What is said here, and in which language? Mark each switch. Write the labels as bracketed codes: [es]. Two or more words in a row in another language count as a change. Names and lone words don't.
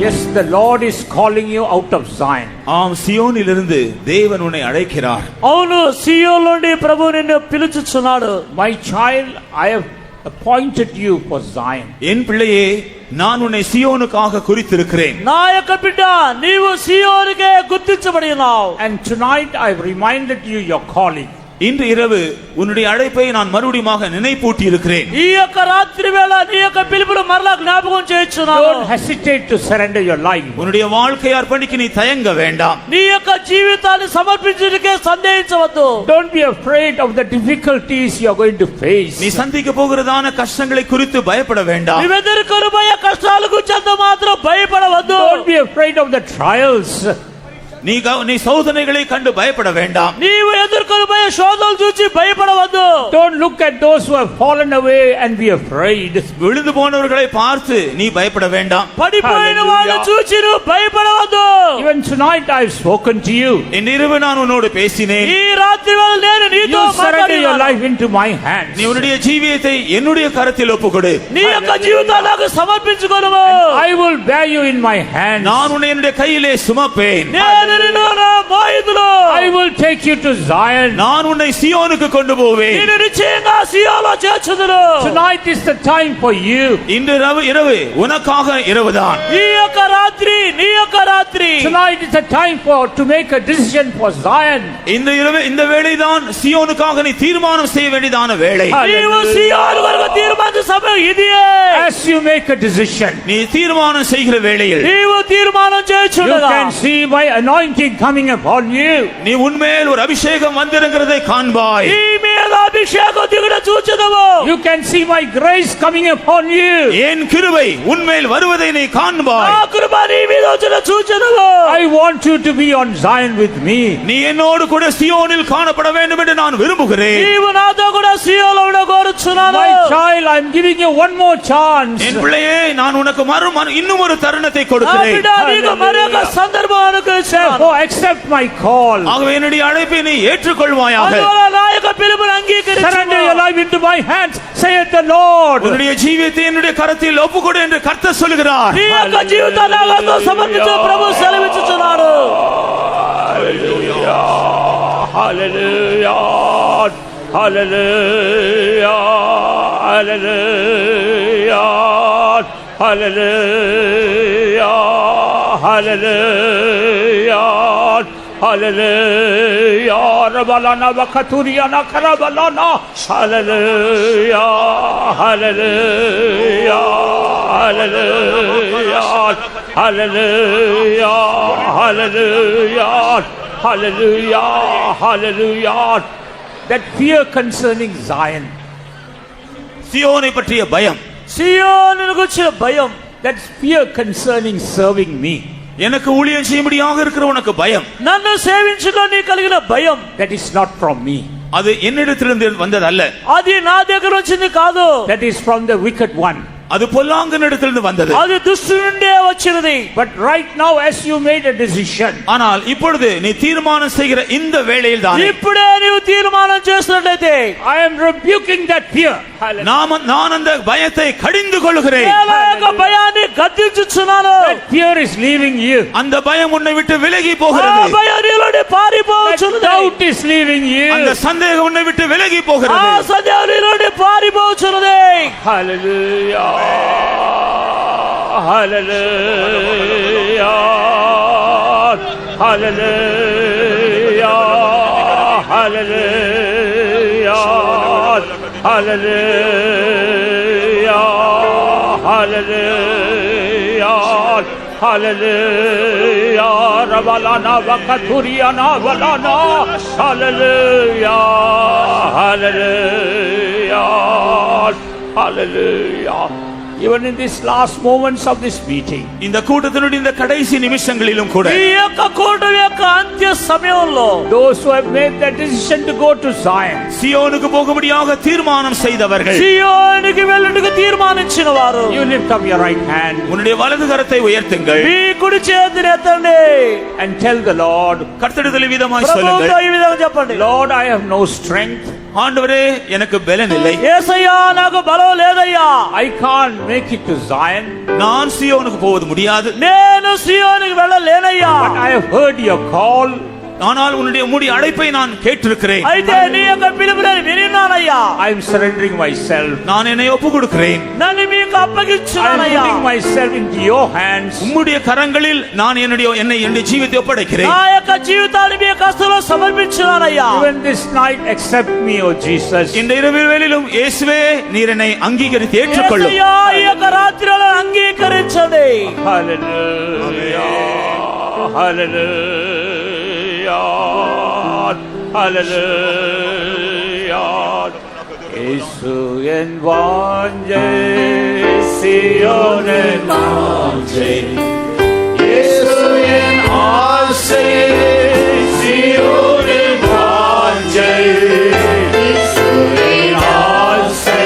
[en] the Lord is calling you out of Zion. [ta] ஆம், சியோனிலிருந்து தேவன் உன்னை அழைக்கிறார். [te] అవును, సియోను నుండి ప్రభువు నిన్ను పిలుచుచున్నాడు. [en] My child, I have appointed you for Zion. [ta] என் பிள்ளையே, நான் உன்னை சியோனுக்காக குறித்திருக்கிறேன். [te] నా యొక్క బిడ్డ, నీవు సియోనుకే గుర్తించబడి ఉన్నావు. [en] And tonight I have reminded you your calling. [ta] இன்று இரவு உன்னுடைய அழைப்பை நான் மறுபடியுமாக நினைப்பூட்டி இருக்கிறேன். [te] ఈ యొక్క రాత్రి వేళ నీ యొక్క పిలుపును మరలా జ్ఞాపకం చేయించున్నాను. [en] Don't hesitate to surrender your life. [ta] உன்னுடைய வாழ்க்கை அர்ப்பணிக்க நீ தயங்க வேண்டாம். [te] నీ యొక్క జీవితాన్ని సమర్పించుటకే సందేహించవద్దు. [en] Don't be afraid of the difficulties you are going to face. [ta] நீ சந்திக்க போகிறதான கஷ்டங்களை குறித்து பயப்பட வேண்டாம். [te] నీవు ఎదుర్కొనబోయే కష్టాల గురించి అంత మాత్రం భయపడవద్దు. [en] Don't be afraid of the trials. [ta] நீ சோதனைகளை கண்டு பயப்பட வேண்டாம். [te] నీవు ఎదుర్కొనబోయే శోధనలు చూసి భయపడవద్దు. [en] Don't look at those who have fallen away and be afraid. [ta] விழுந்து போனவர்களை பார்த்து நீ பயப்பட வேண்டாம். [te] పడిపోయిన వాళ్ళని చూసి నువ్వు భయపడవద్దు. [en] Even tonight I have spoken to you. [ta] இன்று இரவு நான் உன்னோடு பேசினேன். [te] ఈ రాత్రి వేళ నేను నీతో [en] You surrender your [te] మాట్లాడాను. [en] life into my hands. [ta] நீ உன்னுடைய ஜீவியத்தை என்னுடைய கரத்தில் ஒப்புக்கொடு. [te] నీ యొక్క జీవితాన్ని నాకు సమర్పించుకొనుము. [en] I will bear you in my hands. [ta] நான் உன்னை என்னுடைய கையிலே சுமப்பேன். [te] నేను నిన్ను నా మోయుదును. [en] I will take you to Zion. [ta] நான் உன்னை సియోనుకు கொண்டு పోவேன். [te] నిన్ను నిశ్చయంగా సియోనులో చేర్చుదును. [en] Tonight is the time for you. [ta] இன்று இரவு உனக்காக இரவுதான். [te] ఈ యొక్క రాత్రి నీ యొక్క రాత్రి. [en] Tonight is the time to make a decision for Zion. [ta] இந்த வேளைதான் சியோனுக்காக நீ தீர்மானம் செய்ய வேண்டியதான வேளை. [te] నీవు సియోను కొరకు తీర్మానించే సమయం ఇదియే. [en] As you make a decision, [ta] நீ தீர்மானம் செய்கிற வேளையில் [te] నీవు తీర్మానం [en] you [te] చేయుచుండగా [en] can see my anointing coming upon you. [ta] நீ உன்மேல் ஒரு அபிஷேகம் வந்திருக்கிறதை காண்பாய். [te] నీ మీద అభిషేకం దిగుట చూచెదవు. [en] You can see my grace coming upon you. [ta] என் கிருபை உன்மேல் வருவதை நீ காண்பாய். [te] నా కృప నీ మీద వచ్చుట చూచెదవు. [en] I want you to be on Zion with me. [ta] நீ என்னோடு கூட சியோனில் காணப்பட வேண்டும் என்று நான் விரும்புகிறேன். [te] నీవు నాతో కూడా సియోనులో ఉండ కోరుచున్నాను. [en] My child, I am giving you one more chance. [ta] என் பிள்ளையே, நான் உனக்கு இன்னும் ஒரு தருணத்தை [te] నా [ta] கொடுக்கிறேன். [te] బిడ్డ, నీకు మరొక సందర్భం అనుగ్రహించాను. [en] Therefore, accept my call. [ta] ஆகவே என்னுடைய அழைப்பை நீ ஏற்றுக்கொள்வாயாக. [te] అందువల్ల నా యొక్క పిలుపును అంగీకరించు. [en] Surrender your life into my hands, saith the Lord. [ta] உன்னுடைய ஜீவியத்தை என்னுடைய கரத்தில் ஒப்புக்கொடு என்று கர்த்தர் சொல்கிறார். [te] నీ యొక్క జీవితాన్ని నాతో సమర్పించు ప్రభు సెలవిచ్చుచున్నాడు. [en] Hallelujah. Hallelujah. Hallelujah. Hallelujah. Hallelujah. Hallelujah. Hallelujah. Rabalana bakaturiana karabalana. Hallelujah. Hallelujah. Hallelujah. Hallelujah. Hallelujah. Hallelujah. Hallelujah. That fear concerning Zion. [ta] சியோனை பற்றிய பயம். [te] సియోనును గురించిన భయం. [en] That fear concerning serving me. [ta] எனக்கு ஊழியம் செய்யும்படியாக இருக்கிற உனக்கு பயம். [te] నన్ను సేవించుటలో నీ కలిగిన భయం. [en] That is not from me. [ta] அது என்னிடத்திலிருந்து வந்ததல்ல. [te] అది నా దగ్గర వచ్చింది కాదు. [en] That is from the wicked one. [ta] அது பொல்லாங்கனிடத்திலிருந்து வந்தது. [te] అది దుష్టుడి నుండే వచ్చినది. [en] But right now, as you made a decision, [ta] ஆனால் இப்பொழுது நீ தீர்மானம் செய்கிற இந்த வேளையில் தான் [te] ఇప్పుడే నీవు తీర్మానం చేస్తున్నట్లయితే [en] I am rebuking that fear. [ta] நான் அந்த பயத்தை கடிந்து கொள்கிறேன். [te] నేను యొక్క భయాన్ని గద్దించుచున్నాను. [en] That fear is leaving you. [ta] அந்த பயம் உன்னை விட்டு விலகி [te] ఆ [ta] போகிறது. [te] భయం నీలోని [en] That [te] పారిపోవచ్చున్నది. [en] doubt is leaving you. [ta] அந்த சந்தேகம் உன்னை விட்டு விலகி [te] ఆ [ta] போகிறது. [te] సందేహం నీలోని పారిపోవచ్చున్నది. [en] Hallelujah. Hallelujah. Hallelujah. Hallelujah. Hallelujah. Hallelujah. Hallelujah. Rabalana bakaturiana balana. Hallelujah. Hallelujah. Hallelujah. Even in these last moments of this meeting, [ta] இந்த கூட்டத்தினுடைய இந்த கடைசி நிமிஷங்களிலும் கூட [te] ఈ యొక్క కూటమి యొక్క అంత్య సమయంలో [en] those who have made that decision to go to Zion, [ta] சியோனுக்கு போகும்படியாக தீர்மானம் செய்தவர்கள், [te] సియోనుకి వెళ్ళుటకు తీర్మానించిన వారు, [en] you lift up your right hand [ta] உன்னுடைய வலது கரத்தை உயர்த்துங்கள். [te] మీ కుడి చేతిని ఎత్తండి. [en] and tell the Lord, [ta] கர்த்தரிடத்தில் விதமாய் [te] ప్రభువుతో [ta] சொல்லுங்கள். [te] ఈ విధంగా చెప్పండి. [en] Lord, I have no strength. [ta] ஆண்டவரே எனக்கு பலன் இல்லை, [te] యేసయ్యా నాకు బలం లేదయ్యా, [en] I can't make it to Zion, [ta] நான் சீயோனுக்கு போவது முடியாது, [te] నేను సియోనుకు వెళ్ళలేనయ్యా. [en] but I have heard your call. [ta] ஆனால் உன்னுடைய அழைப்பை நான் கேட்டிருக்கிறேன், [te] అయితే నీ యొక్క పిలుపు నేను విన్నానయ్యా. [en] I am surrendering myself. [ta] நான் என்னை ஒப்பு கொடுக்கிறேன், [te] నన్ను మీకు [en] I am [te] అప్పగించున్నానయ్యా. [en] putting myself into your hands. [ta] உம்முடைய கரங்களில் நான் என்னுடைய ஜீவித்தை ஒப்படைக்கிறேன். [te] నా యొక్క జీవితాన్ని మీ యొక్క హస్తాల్లో సమర్పించున్నానయ్యా. [en] Even this night, accept me, O Jesus. [ta] இந்த இரவு வேளையிலும் இயேசுவே நீர் என்னை அங்கீகரித்து ஏற்றுக்கொள்ளும். [te] యేసయ్యా ఈ యొక్క రాత్రిలో అంగీకరించండి. [en] Hallelujah. Hallelujah. Hallelujah. Yesu en vaanje Sionen vaanje, Yesu en aase Sionen vaanje, Yesu en aase